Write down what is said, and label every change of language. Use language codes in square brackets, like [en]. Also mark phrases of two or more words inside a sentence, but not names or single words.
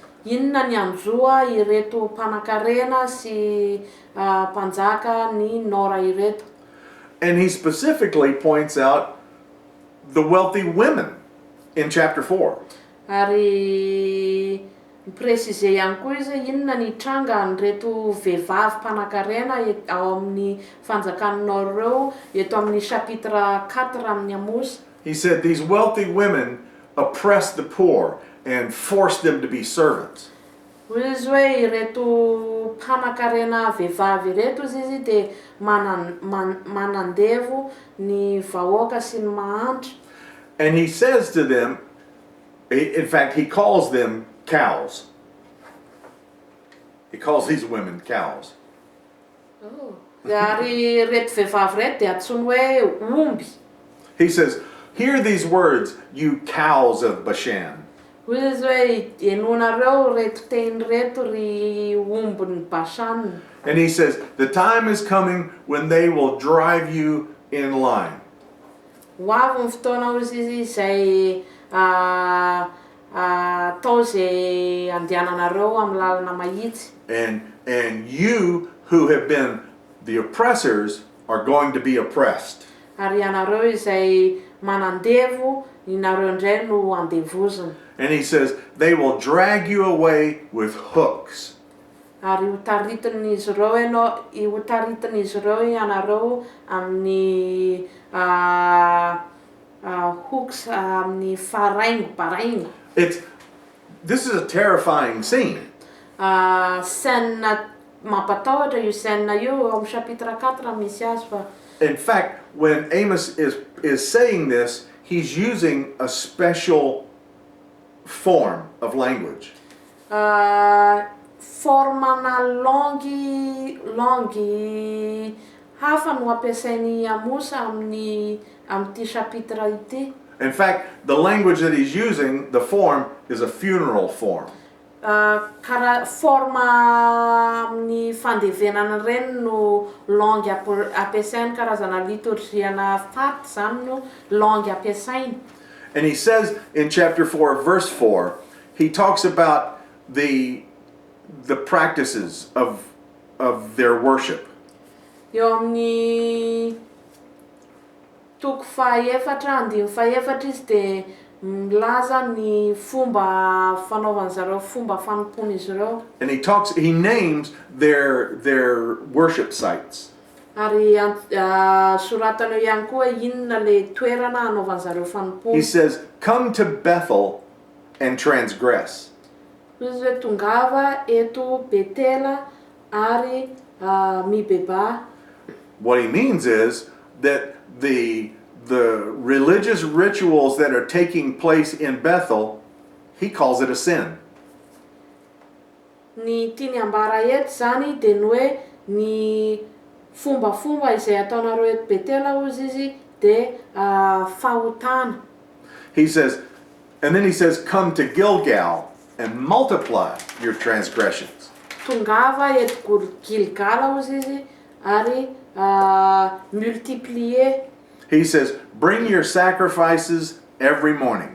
[mg] Inona ny anjoa ireto mpanan-karena sy mpanjaka ny nora ireto. [en] And he specifically points out the wealthy women in chapter 4. [mg] Ary mipresize ihany koa izy inona ny tranga an'ireto vehivavy mpanan-karena ao amin'ny fanjakanao reo eto amin'ny chapitre 4 amin'ny Amos. [en] He said these wealthy women oppress the poor and force them to be servants. [mg] Izy hoe ireto mpanan-karena vehivavy ireto izy dia manandevo ny vahoaka sy ny mahantra. [en] And he says to them, in fact, he calls them cows. He calls these women cows. [mg] Ary reto vehivavy reto dia antsoiny hoe omby. [en] He says, hear these words, you cows of Bashan. [mg] Izy hoe enonareo reto teny reto ry ombin'ny Bashan. [en] And he says, the time is coming when they will drive you in line. [mg] Ho avy ny fotoana izy izay atao izay andehananareo amin'ny lalana mahitsy. [en] And you who have been the oppressors are going to be oppressed. [mg] Ary ianareo izay manandevo, inareo indray no andevozina. [en] And he says, they will drag you away with hooks. [mg] Ary utaritin'izy ireo ianareo amin'ny hooks amin'ny baraingo. [en] This is a terrifying scene. [mg] Scène mampatahotra io scène io ao amin'ny chapitre 4 misy azy fa. [en] In fact, when Amos is saying this, he's using a special form of language. [mg] Formana langue hafa no ampiasainy Amos amin'ny chapitre ity. [en] In fact, the language that he's using, the form, is a funeral form. [mg] Forma amin'ny fandevenana ireny no langue ampiasainy, karazana liturgiana faty zany no langue ampiasainy. [en] And he says in chapter 4, verse 4, he talks about the practices of their worship. [mg] Eo amin'ny toko fahaefatra, andiny fahaefatra izy dia milaza ny fomba fanaovan'ny zareo, fomba fanompon'izy ireo. [en] And he names their worship sites. [mg] Ary soratana ihany koa inona le toerana anaovan'ny zareo fanompona. [en] He says, come to Bethel and transgress. [mg] Izy hoe tongava eto Betela ary mibeba. [en] What he means is that the religious rituals that are taking place in Bethel, he calls it a sin. [mg] Ny tiany ambara eto zany dia ny hoe ny fombafomba izay ataonareo eto Betela hozy izy dia fahotana. [en] He says, and then he says, come to Gilgal and multiply your transgressions. [mg] Tongava eto Gilgala hozy izy ary multiplier. [en] He says, bring your sacrifices every morning.